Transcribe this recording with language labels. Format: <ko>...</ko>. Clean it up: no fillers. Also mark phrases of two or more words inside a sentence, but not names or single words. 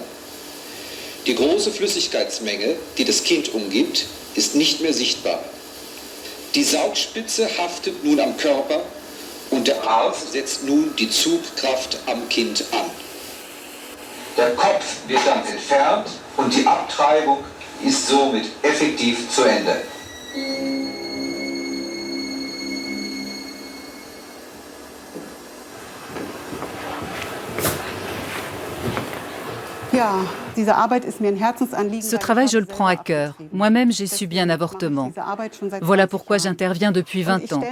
<de>Die große Flüssigkeitsmenge, die das Kind umgibt, ist nicht mehr sichtbar. Die Saugspitze haftet nun am Körper und der Arzt setzt nun die Zugkraft am Kind an. Der Kopf wird dann entfernt und die Abtreibung ist somit effektiv zu Ende.</de> <fr>Ce travail, je le prends à cœur. Moi-même, j'ai subi un avortement. Voilà pourquoi j'interviens depuis 20 ans.</fr>